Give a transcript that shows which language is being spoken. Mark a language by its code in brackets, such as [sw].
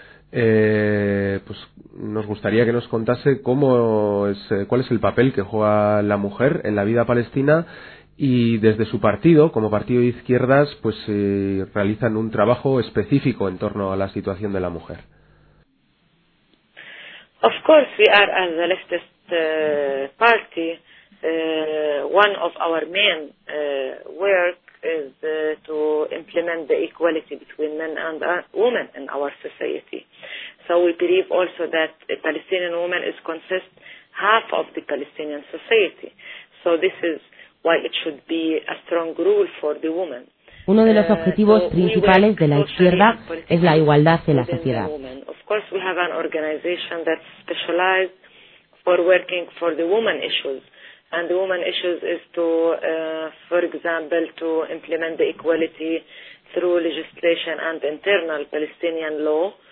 [es] Pues nos gustaría que nos contase cómo es, cuál es el papel que juega la mujer en la vida palestina y desde su partido, como partido de izquierdas, pues realizan un trabajo específico en torno a la situación de la mujer. [en] Of course, we are as a leftist party. One of our main work is to implement the equality between men and women in our society. So we believe also that a Palestinian woman is consist half of the Palestinian society. So this is why it should be a strong rule for the woman. [es] Uno de los objetivos principales de la izquierda es la igualdad en la sociedad. [en] Of course, we have an organization that's specialized for working for the women issues. And the women issues is to, for example, to implement the equality through legislation and internal Palestinian law.